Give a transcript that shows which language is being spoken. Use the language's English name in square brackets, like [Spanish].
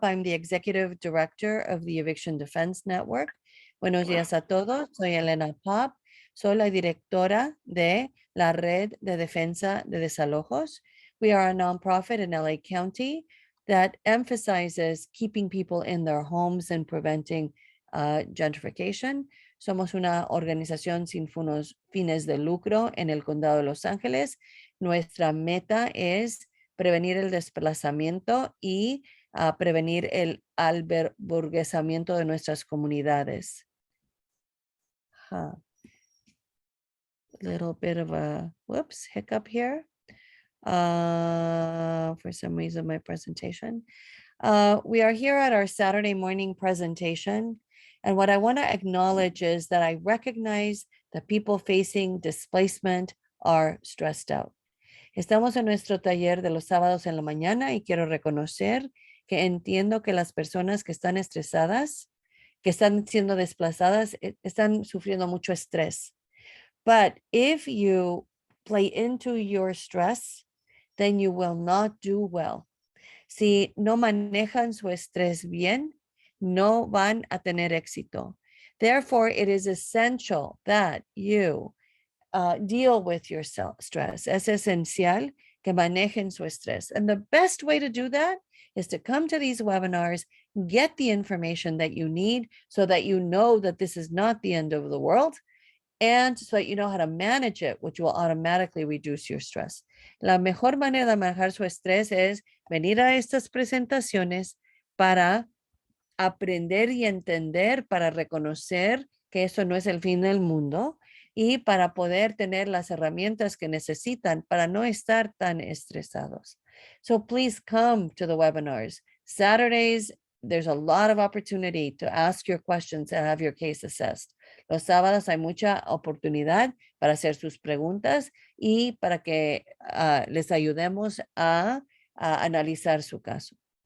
[English] I'm the Executive Director of the Eviction Defense Network. [Spanish] Buenos días a todos. Soy ELENA Pop. Soy la directora de la Red de Defensa de Desalojos. [English] We are a nonprofit in LA County that emphasizes keeping people in their homes and preventing gentrification. [Spanish] Somos una organización sin fines de lucro en el condado de Los Ángeles. Nuestra meta es prevenir el desplazamiento y prevenir el alberguesamiento de nuestras comunidades. [English] Little bit of a hiccup here. For some reason, my presentation. We are here at our Saturday morning presentation. And what I want to acknowledge is that I recognize that people facing displacement are stressed out. [Spanish] Estamos en nuestro taller de los sábados en la mañana y quiero reconocer que entiendo que las personas que están estresadas, que están siendo desplazadas, están sufriendo mucho estrés. [English] But if you play into your stress, then you will not do well. [Spanish] Si no manejan su estrés bien, no van a tener éxito. [English] Therefore, it is essential that you deal with your stress. [Spanish] Es esencial que manejen su estrés. [English] And the best way to do that is to come to these webinars, get the information that you need so that you know that this is not the end of the world, and so that you know how to manage it, which will automatically reduce your stress. [Spanish] La mejor manera de manejar su estrés es venir a estas presentaciones para aprender y entender, para reconocer que eso no es el fin del mundo y para poder tener las herramientas que necesitan para no estar tan estresados. [English] So please come to the webinars. Saturdays, there's a lot of opportunity to ask your questions and have your case assessed. [Spanish] Los sábados hay mucha oportunidad para hacer sus preguntas y para que les ayudemos a analizar su caso.